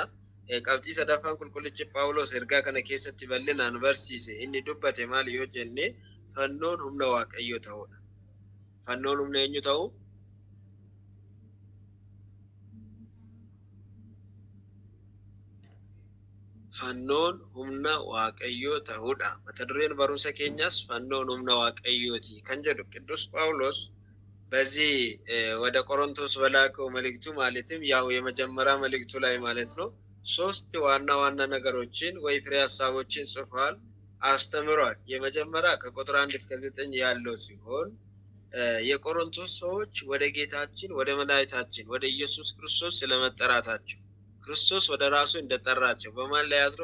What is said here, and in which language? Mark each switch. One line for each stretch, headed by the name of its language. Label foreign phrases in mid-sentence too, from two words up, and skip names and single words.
Oromo: Qabxii sadaffaan qulqullichi Phaawulos ergaa kana keessatti bal'inaan barsiise inni dubbate maali yoo jenne fannoon humna Waaqayyoo ta'uudha. Fannoon humna eenyu ta'u? Fannoon humna Waaqayyoo ta'uudha. Mata dureen barumsa keenyaas fannoon humna Waaqayyooti kan jedhu
Amharic: ቅዱስ ጳውሎስ በዚህ ወደ ቆሮንቶስ በላከው መልእክቱ ማለትም ያው የመጀመሪያ መልእክቱ ላይ ማለት ነው ሶስት ዋና ዋና ነገሮችን ወይ ፍሬ ሐሳቦችን ጽፏል፣ አስተምሯል። የመጀመሪያ ከቁጥር 1 እስከ 9 ያለው ሲሆን የቆሮንቶስ ሰዎች ወደ ጌታችን ወደ መድኃኒታችን ወደ ኢየሱስ ክርስቶስ ስለመጠራታቸው ክርስቶስ ወደ ራሱ እንደጠራቸው በማን ላይ አድሮ?